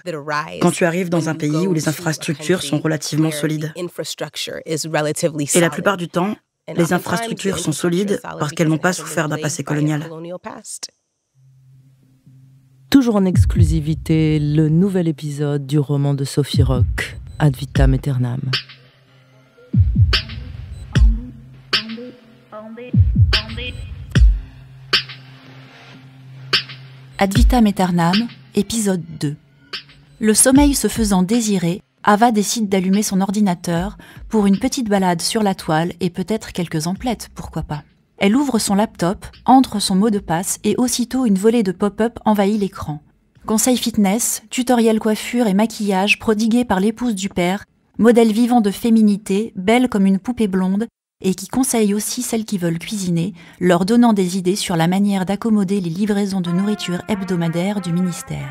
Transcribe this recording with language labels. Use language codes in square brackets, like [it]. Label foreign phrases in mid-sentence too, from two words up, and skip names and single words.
[fr] Quand tu arrives dans un pays où les infrastructures sont relativement solides. Et la plupart du temps, les infrastructures sont solides parce qu'elles n'ont pas souffert d'un passé colonial. Toujours en exclusivité, le nouvel épisode du roman de Sophie Rock, Ad vitam aeternam. Ad vitam aeternam, épisode 2. Le sommeil se faisant désirer, Ava décide d'allumer son ordinateur pour une petite balade sur la toile et peut-être quelques emplettes, pourquoi pas. Elle ouvre son laptop, entre son mot de passe et aussitôt une volée de pop-up envahit l'écran. Conseils fitness, tutoriels coiffure et maquillage prodigués par l'épouse du père, modèle vivant de féminité, belle comme une poupée blonde, et qui conseille aussi celles qui veulent cuisiner, leur donnant des idées sur la manière d'accommoder les livraisons de nourriture hebdomadaires du ministère.